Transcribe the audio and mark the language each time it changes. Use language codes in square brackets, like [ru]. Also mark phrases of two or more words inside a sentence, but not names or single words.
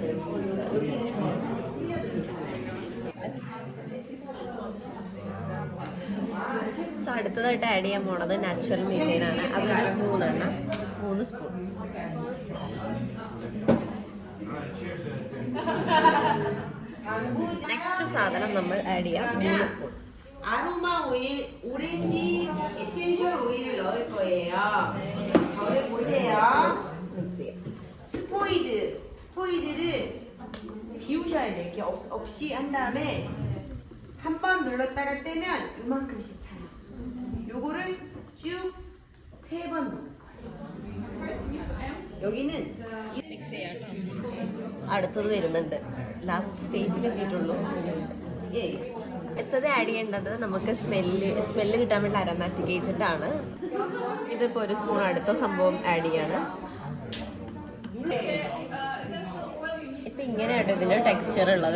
[ml] സോ അടുത്തതായിട്ട് ആഡ് ചെയ്യാൻ പോണത് നാച്ചുറൽ മീഥൈനാണ്. അതൊരു 3 സ്പൂൺ. നെക്സ്റ്റ് സാധനം നമ്മൾ ആഡ് ചെയ്യാം 3 സ്പൂൺ. [ko] 아로마 오일, 오렌지 에센셜 오일을 넣을 거예요. 저를 보세요. [ml] മിക്സ് ചെയ്യാം. [ko] 스포이드를 비우셔야 돼요. 이렇게 없이 한 다음에 한 번 눌렀다가 떼면 이만큼씩 차요. 요거를 쭉 3번 넣을 거예요. 여기는 [ml] മിക്സ് ചെയ്യാം. അടുത്തത് വരുന്നുണ്ട്. ലാസ്റ്റ് സ്റ്റേജിൽ എത്തിയിട്ടുള്ളൂ. [ko] 예. [ml] അടുത്തത് ആഡ് ചെയ്യേണ്ടത് നമുക്ക് സ്മെല്ല് കിട്ടാൻ വേണ്ടി [en] aromatic agent [ml] ആണ്. ഇതിപ്പോൾ 1 സ്പൂൺ അടുത്ത സംഭവം ആഡ് ചെയ്യാണ്. ഇപ്പം ഇങ്ങനെയാട്ടോ ഇതിൻ്റെ ടെക്സ്ചർ ഉള്ളത്.